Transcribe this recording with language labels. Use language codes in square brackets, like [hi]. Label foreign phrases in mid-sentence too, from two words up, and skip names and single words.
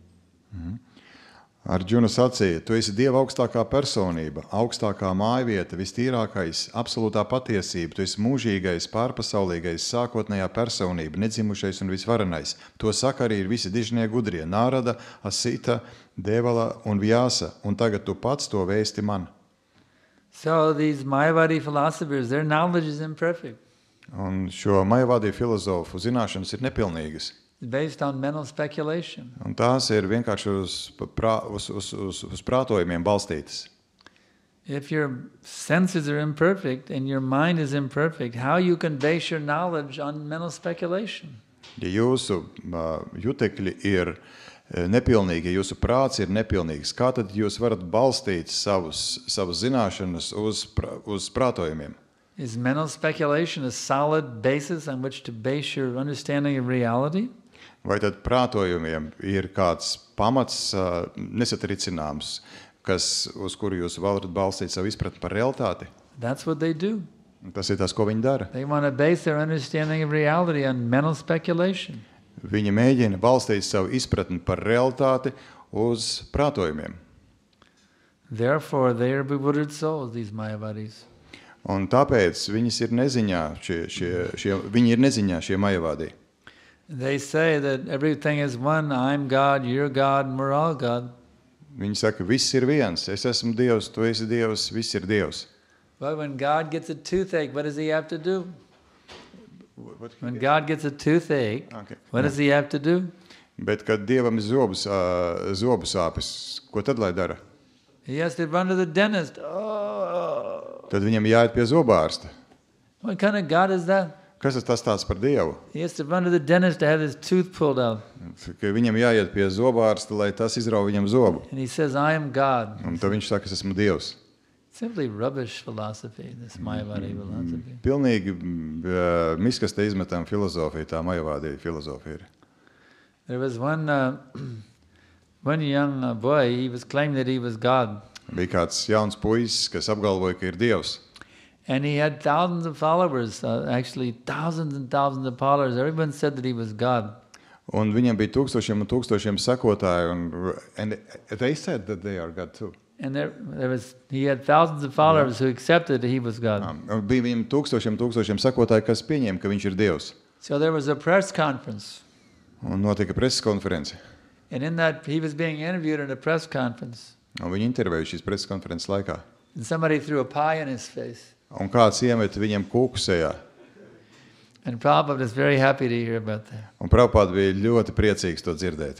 [lv] Arjuna sacīja, tu esi Dieva augstākā personība, augstākā mājvieta, vistīrākais, absolūtā patiesība, tu esi mūžīgais, pārpasaulīgais, sākotnējā personība, nedzimušais un visvarenais. To saka arī ir visi dižnie gudrie, Nārada, Asita, Devala un Vyasa, un tagad tu pats to vēsti man. [en] So these Mayavadi philosophers, their knowledge is imperfect. [lv] Un šo Mayavadi filozofu zināšanas ir nepilnīgas. [en] Based on mental speculation. [lv] Un tās ir vienkārši uz prātojumiem balstītas. [en] If your senses are imperfect and your mind is imperfect, how you can base your knowledge on mental speculation? [lv] Ja jūsu jutekļi ir nepilnīgi, ja jūsu prāts ir nepilnīgs, kā tad jūs varat balstīt savas zināšanas uz prātojumiem? [en] Is mental speculation a solid basis on which to base your understanding of reality? [lv] Vai tad prātojumiem ir kāds pamats nesatricināms, uz kuru jūs varat balstīt savu izpratni par realitāti? [en] That's what they do. [lv] Tas ir tas, ko viņi dara. [en] They want to base their understanding of reality on mental speculation. [lv] Viņi mēģina balstīt savu izpratni par realitāti uz prātojumiem. [en] Therefore, they are bewildered souls, these Mayavadis. [lv] Un tāpēc viņas ir neziņā, viņi ir neziņā šie Mayavadi. [en] They say that everything is one, I'm God, you're God, and we're all God. [lv] Viņi saka, viss ir viens, es esmu Dievs, tu esi Dievs, viss ir Dievs. [en] But when God gets a toothache, what does he have to do? When God gets a toothache, what does he have to do? [lv] Bet, kad Dievam ir zobu sāpes, ko tad lai dara? [en] He has to run to the dentist. Oh. [lv] Tad viņam jāiet pie zobārsta. [en] What kind of God is that? [lv] Kas tas tāds par Dievu? [en] He has to run to the dentist to have his tooth pulled out. [lv] Ka viņam jāiet pie zobārsta, lai tas izrauj viņam zobu. [en] And he says, I am God. [lv] Un tad viņš saka, es esmu Dievs. [en] Simply rubbish philosophy, this Mayavadi philosophy. [lv] Pilnīgi miskaste izmetam filozofija, tā Mayavadi filozofija ir. [en] There was one young boy, he was claiming that he was God. [lv] Bija kāds jauns puisis, kas apgalvoja, ka ir Dievs. [en] And he had thousands of followers, actually thousands and thousands of followers. Everyone said that he was God. [lv] Un viņam bija tūkstošiem un tūkstošiem sekotāju, [en] and they said that they are God too. And he had thousands of followers who accepted that he was God. [lv] Bija viņam tūkstošiem sekotāju, kas pieņēma, ka viņš ir Dievs. [en] So there was a press conference. [lv] Un notika preses konference. [en] And in that, he was being interviewed in a press conference. [lv] Un viņu intervēju šīs preses konferences laikā. [en] And somebody threw a pie in his face. [lv] Un kāds iemet viņam kūku sejā. [en] And Prabhupada was very happy to hear about that. [lv] Un Prabhupada bija ļoti priecīgs to dzirdēt.